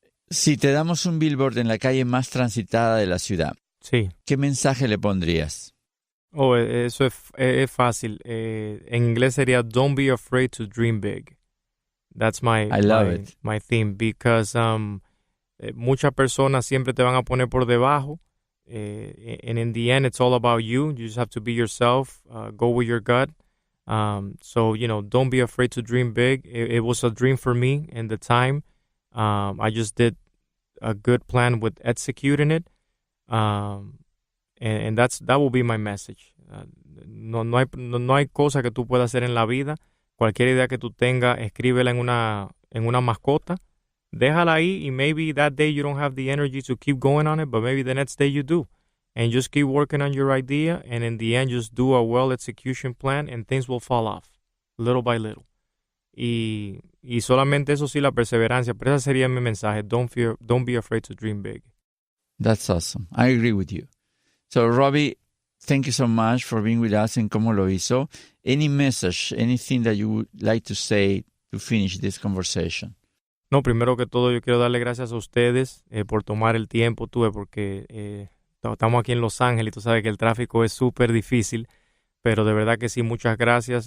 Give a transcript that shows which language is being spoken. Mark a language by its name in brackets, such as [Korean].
[Spanish] Si te damos un billboard en la calle más transitada de la ciudad, sí, ¿qué mensaje le pondrías? Oh, eso es fácil. En inglés sería [English] "Don't be afraid to dream big." That's my theme, because [Spanish] muchas personas siempre te van a poner por debajo. [English] And in the end, it's all about you. You just have to be yourself. Go with your gut. So, don't be afraid to dream big. It was a dream for me in the time. I just did a good plan with executing it. And that will be my message. [Spanish] No hay cosa que tú puedas hacer en la vida. Cualquier idea que tú tengas, escríbela en una mascota. Déjala ahí, y [English] maybe that day you don't have the energy to keep going on it, but maybe the next day you do. And just keep working on your idea, and in the end, just do a well execution plan, and things will fall off, little by little. [Spanish] Y solamente eso sí, la perseverancia. Pero ese sería mi mensaje. [English] Don't be afraid to dream big. That's awesome. I agree with you. So, Robbie, thank you so much for being with us in ComoLoHizo. Any message, anything that you would like to say to finish this conversation? [Spanish] No, primero que todo yo quiero darle gracias a ustedes por tomar el tiempo, porque estamos aquí en Los Ángeles y tú sabes que el tráfico es súper difícil, pero de verdad que sí, muchas gracias.